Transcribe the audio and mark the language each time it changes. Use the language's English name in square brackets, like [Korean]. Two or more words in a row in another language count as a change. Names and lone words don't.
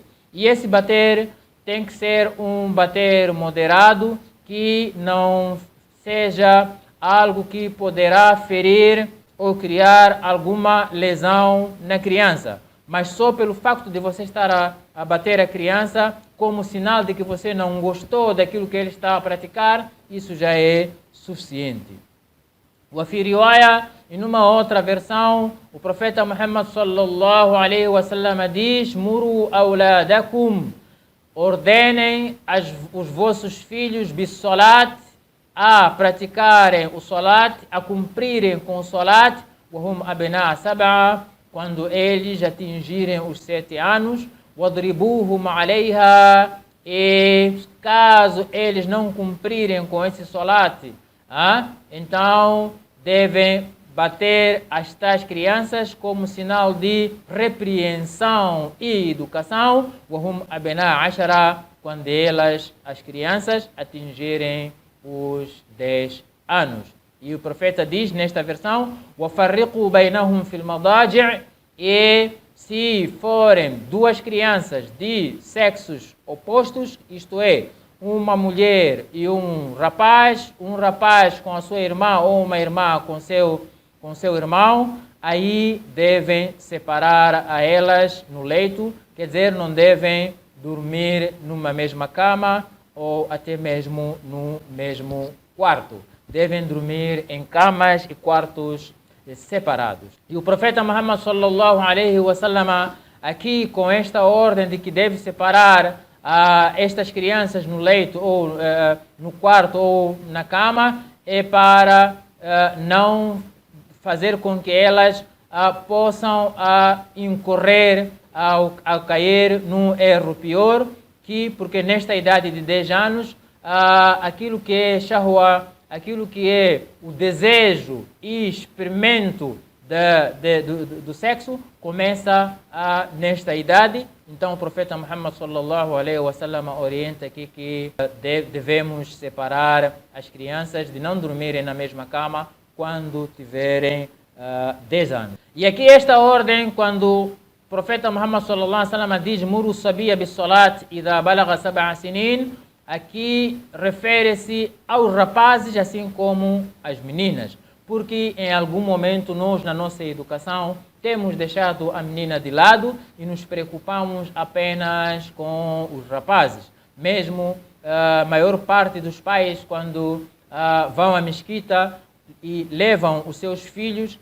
[Portuguese] E esse bater tem que ser um bater moderado, que não seja algo que poderá ferir ou criar alguma lesão na criança, mas só pelo facto de você estar a bater a criança como sinal de que você não gostou daquilo que ele está a praticar, isso já é suficiente. O riwaya, em uma outra versão, o profeta Muhammad [Arabic] صلى الله عليه وسلم [Portuguese] diz: [Arabic] مروا أولادكم, [Portuguese] ordenem os vossos filhos bis-salat, a praticarem o salat, a cumprirem com o salat, [Arabic] وهم أبناء سبعة, [Portuguese] quando eles atingirem os 7 anos, [Arabic] وَضْرِبُوهُمْ عَلَيْهَا, [Portuguese] e caso eles não cumprirem com esse salat, então devem bater as tais crianças como sinal de repreensão e educação, [Arabic] وَهُمْ أَبْنَاءَ عَشَرَةٍ, [Portuguese] quando elas, as crianças, atingirem os 10 anos. E o profeta diz nesta versão, [Arabic] وَفَرِّقُوا بَيْنَهُمْ فِي الْمَضَاجِعِ, [Portuguese] e se forem duas crianças de sexos opostos, isto é, uma mulher e um rapaz com a sua irmã ou uma irmã com seu irmão, aí devem separar a elas no leito, quer dizer, não devem dormir numa mesma cama ou até mesmo no mesmo quarto. Devem dormir em camas e quartos separados. E o profeta Muhammad [Arabic] صلى الله عليه وسلم, [Portuguese] aqui com esta ordem de que deve separar estas crianças no leito ou no quarto ou na cama, é para não fazer com que elas possam incorrer ao cair num erro pior, porque nesta idade de 10 anos, aquilo que é shahwa, aquilo que é o desejo e experimento do sexo, começa nesta idade. Então o profeta Muhammad [Arabic] صلى الله عليه وسلم [Portuguese] orienta aqui que devemos separar as crianças de não dormirem na mesma cama quando tiverem 10 anos. E aqui esta ordem, quando o profeta Muhammad [Arabic] صلى الله عليه وسلم [Portuguese] diz [Arabic] مروا الصبي بالصلاة إذا بلغ 7 سنين, [Portuguese] aqui refere-se aos rapazes assim como às meninas, porque em algum momento nós na nossa educação temos deixado a menina de lado e nos preocupamos apenas com os rapazes. Mesmo a maior parte dos pais, quando vão à mesquita e levam os seus filhos,